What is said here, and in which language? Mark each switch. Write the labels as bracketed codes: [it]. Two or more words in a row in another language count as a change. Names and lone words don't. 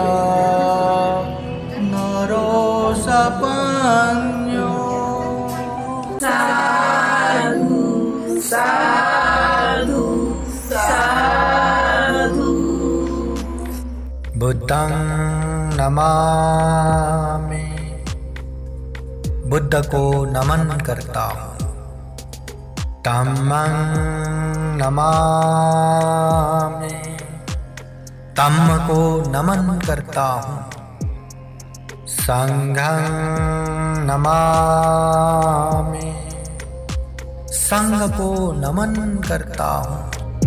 [pi] नरो सपन्यो बुद्धं नमामि [hi] बुद्ध को नमन करता हूँ। [pi] धम्मं नमामि [hi] धम्म को नमन करता हूँ। [pi] संघं नमामि [hi] संघ को नमन करता हूँ।